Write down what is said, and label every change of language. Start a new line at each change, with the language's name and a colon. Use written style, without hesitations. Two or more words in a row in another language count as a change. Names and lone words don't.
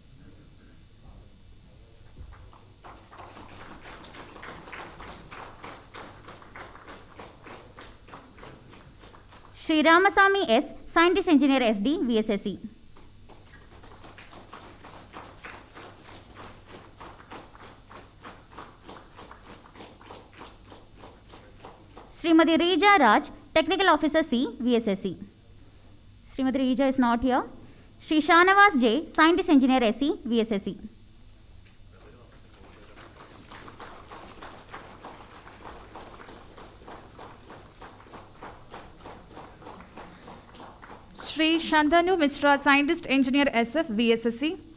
English: Shri Ramasamy S, Scientist Engineer SD, VSSC. Srimati Reja Raj, Technical Officer C, VSSC. Srimati Reja is not here. Shri Shanavas J, Scientist Engineer SE, VSSC. Shri Shantanu Mishra, Scientist Engineer SF, VSSC.